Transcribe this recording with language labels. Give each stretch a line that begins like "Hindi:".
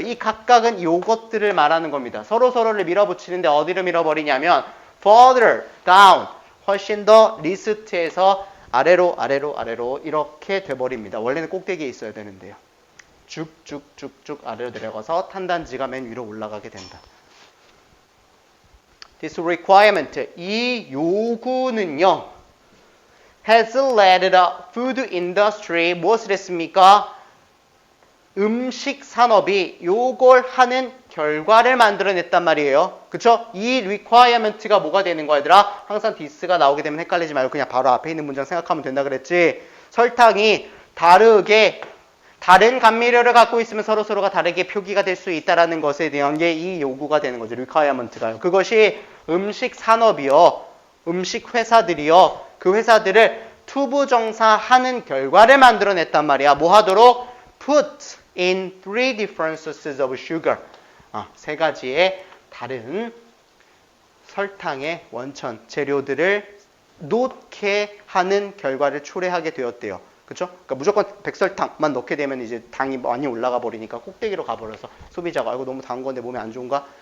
Korean: 이 각각은 요것들을 말하는 겁니다. 서로를 밀어붙이는데 어디로 밀어버리냐면
English: further down,
Korean: 훨씬 더 리스트에서 아래로 이렇게 돼버립니다. 원래는 꼭대기에 있어야 되는데요. 쭉쭉쭉쭉 아래로 내려가서 탄단지가 맨 위로 올라가게 된다.
English: This requirement,
Korean: 이 요구는요.
English: has led the food industry,
Korean: 무엇을 했습니까? 음식 산업이 요걸 하는 결과를 만들어냈단 말이에요. 그쵸? 이 requirement가 뭐가 되는 거야, 얘들아? 항상 this가 나오게 되면 헷갈리지 말고 그냥 바로 앞에 있는 문장 생각하면 된다 그랬지. 설탕이 다른 감미료를 갖고 있으면 서로가 다르게 표기가 될 수 있다는 것에 대한 게 이 요구가 되는 거죠. requirement가요. 그것이 음식 산업이요. 음식 회사들이요. 그 회사들을 투부정사하는 결과를 만들어냈단 말이야. 뭐 하도록?
English: Put in 3 different sources of sugar.
Korean: 세 가지의 다른 설탕의 원천 재료들을 놓게 하는 결과를 초래하게 되었대요. 그렇죠? 그러니까 무조건 백설탕만 넣게 되면 이제 당이 많이 올라가 버리니까 꼭대기로 가버려서 소비자가 아이고 너무 단 건데 몸에 안 좋은가?